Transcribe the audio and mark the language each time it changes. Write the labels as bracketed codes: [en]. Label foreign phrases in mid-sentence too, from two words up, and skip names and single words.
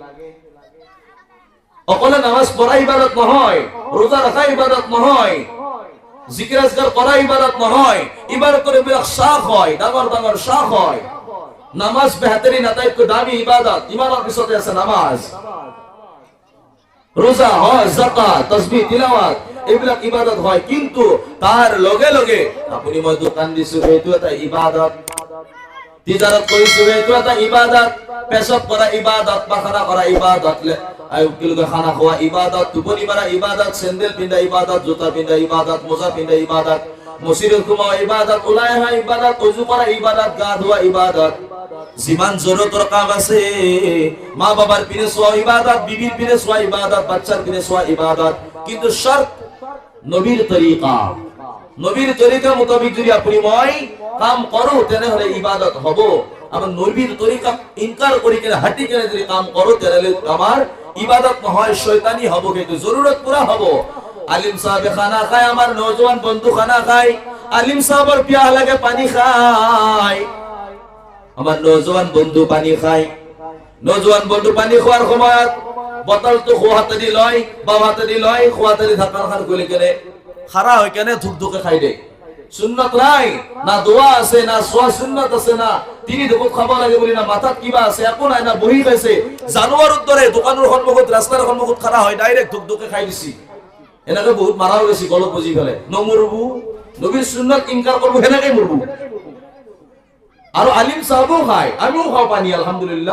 [as] অকলে নামাজ পঢ়া ইবাদত নহয়, ৰোজা ৰখা ইবাদত নহয়, জিকিৰ আজকাৰ কৰা ইবাদত নহয়, ইবাদতৰ এইবিলাক শাখ হয়, ডাঙৰ ডাঙৰ শাখ হয়। নামাজ বেহতরিন আটাইতকৈ দামী ইবাদত, ইমানৰ পিছতে আছে নামাজ, ৰোজা, হজ, যাকাত, তাসবিহ, তিলাওয়াত, এইবিলাক ইবাদত হয়। কিন্তু তাৰ লগে লগে আপুনি মই দোকান দিছো, সেইটো এটা ইবাদত, তিজাৰত কৰিছো, সেইটো এটা ইবাদত, পেশাব কৰা ইবাদত, পাখানা কৰা ইবাদত, খানা খোৱা ইবাদত, টোপনি মাৰা ইবাদত, চেন্দেল পিন্ধা ইবাদত, জোতা পিন্ধা ইবাদত, মোজা পিন্ধা ইবাদত, মছজিদত সোমোৱা ইবাদত, ওলাই অহা ইবাদত, ওযু কৰা ইবাদত, গা ধোৱা ইবাদত, যিমান জৰুৰতৰ কাম আছে, মা বাবার পিনে চোৱা ইবাদত, বিবিৰ পিনে চোৱা ইবাদত, বাচ্চাৰ পিনে চোৱা ইবাদত। কিন্তু শর্ত নবীর তরিকা, নবীর তরিকা মোতাবেক যদি আপনি মই কাম করো, তেনেহলে ইবাদত হব। আমার নবীর তরিকা ইনকার করি কিনা হাঁটি কিনা যদি কাম করো, তেনেহলে আমার ইবাদত নহয়, শয়তানি হব। কিন্তু জরুরত পুরা হব। আলিম সাহেব খানা খায়, আমার নৌজওয়ান বন্ধু খানা খায়, আলিম সাহেবের পিয়াহ লাগে পানি খায়, আমার নৌজওয়ান বন্ধু পানি খায়, নজওয়ান বন্ধু পানী খোৱাৰ সময়ত বটলটো খোৱা হাতে দি লয়, বাম হাতে দি লয়, খোৱা হাতে দি ঢাকনখন খুলি কেনে খাৰা হৈ কেনে ধুক খাই দে। সুন্নত নাই, না দোয়া আছে, না সোয়া সুন্নত আছে, না তিনি ঢুকুত খাব লাগে বুলি, না মাথাত কিবা আছে, একো নাই, না বহি খাইছে। জানুৱাৰৰ দৰে দোকানৰ সন্মুখত, ৰাস্তাৰ সন্মুখত খাৰা হয় ডাইৰেক্ট ধুক খাই দিছি। এনেকে বহুত মাৰাও গৈছি গলত বুজি পেলাই। নমৰবো, নবীৰ সুন্নত ইনকাৰ কৰবো, সেনেকে মৰবো। আৰু আলিম চাহাবও খায়, আমিও খাওঁ পানী আলহামদুলিল্লাহ।